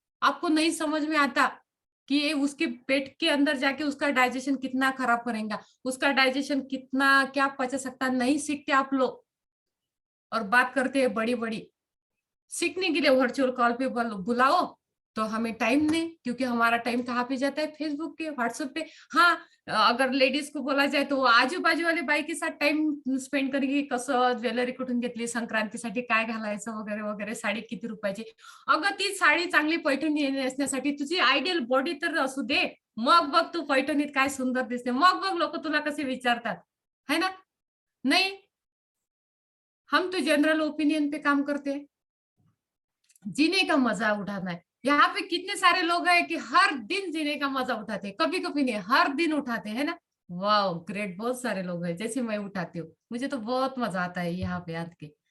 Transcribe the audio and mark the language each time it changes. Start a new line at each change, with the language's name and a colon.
Hindi: आपको नहीं समझ में आता कि ये उसके पेट के अंदर जाके उसका डाइजेशन कितना खराब करेगा, उसका डाइजेशन कितना क्या पचा सकता. नहीं सीखते आप लोग, और बात करते हैं बड़ी बड़ी. सीखने के लिए वर्चुअल कॉल पे बुलाओ तो हमें टाइम नहीं, क्योंकि हमारा टाइम कहाँ पे जाता है? फेसबुक पे, व्हाट्सएप पे. हाँ, अगर लेडीज को बोला जाए तो आजू बाजू वाले बाई के साथ टाइम स्पेंड करेगी,
Marathi: कसं ज्वेलरी कुठून घेतली, संक्रांतीसाठी काय घालायचं वगैरे वगैरे, साडी किती रुपयाची. अगं ती साडी चांगली पैठणी नेसण्यासाठी तुझी आयडियल बॉडी तर असू दे, मग बघ तू पैठणीत काय सुंदर दिसते, मग बघ लोक तुला कसे विचारतात, है ना.
Hindi: नहीं, हम तो जनरल ओपिनियन पे काम करते हैं, जीने का मजा उठाना है. यहाँ पे कितने सारे लोग हैं कि हर दिन जीने का मजा उठाते हैं, कभी कभी नहीं, हर दिन उठाते हैं ना. वाह ग्रेट, बहुत सारे लोग हैं, जैसे मैं उठाती हूँ, मुझे तो बहुत मजा आता है यहाँ पे आके.